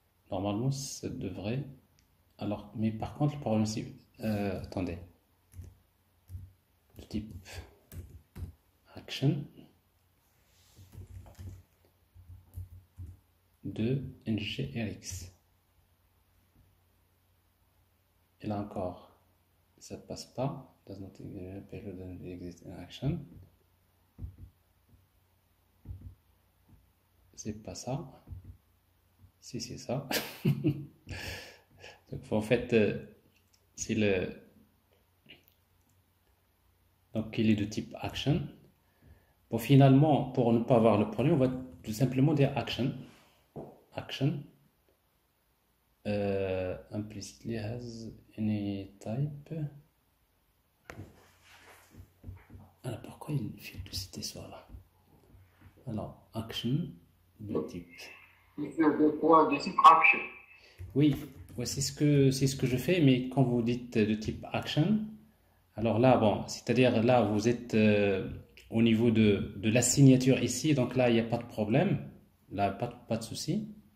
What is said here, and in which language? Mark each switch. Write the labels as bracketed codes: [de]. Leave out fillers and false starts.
[fr] Normalement, ça devrait... Alors, mais par contre, le problème, c'est... attendez. De type... action de NGRX. Et là encore, ça ne passe pas. [en] Does not exist in action. [fr] C'est pas ça. Si, c'est ça. Donc, en fait, c'est le. Donc, il est de type action. Bon, finalement, pour ne pas avoir le problème, on va tout simplement dire action. Action. [en] Implicitly has any type. [fr] Alors, pourquoi il fait tout cette histoire-là? Alors, action de type. De type action. Oui, ouais, c'est ce que je fais, mais quand vous dites de type action, alors là, bon, c'est-à-dire là, vous êtes au niveau de la signature ici, donc là, il n'y a pas de problème, là, pas de souci.